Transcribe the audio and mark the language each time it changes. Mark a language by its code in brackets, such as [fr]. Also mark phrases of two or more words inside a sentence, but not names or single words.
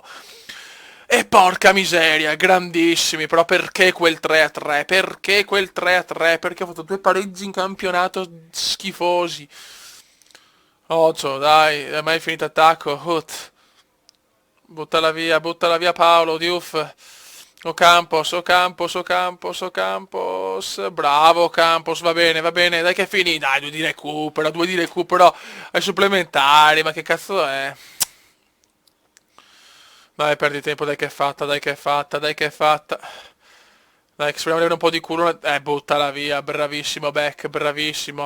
[it] E porca miseria, grandissimi, però perché quel 3-3? Perché quel 3-3? Perché ho fatto 2 pareggi in campionato schifosi. Occhio, dai, è mai finito attacco. Buttala via Paolo, Diouf. O Campos, o Campos, o Campos, o Campos. Bravo Campos, va bene, dai che è finito. Dai, 2 di recupero ai supplementari, ma che cazzo è? Dai, perdi tempo, dai che è fatta, dai che è fatta, dai che è fatta. Dai, che speriamo di avere un po' di culo. Buttala via, bravissimo Beck, bravissimo.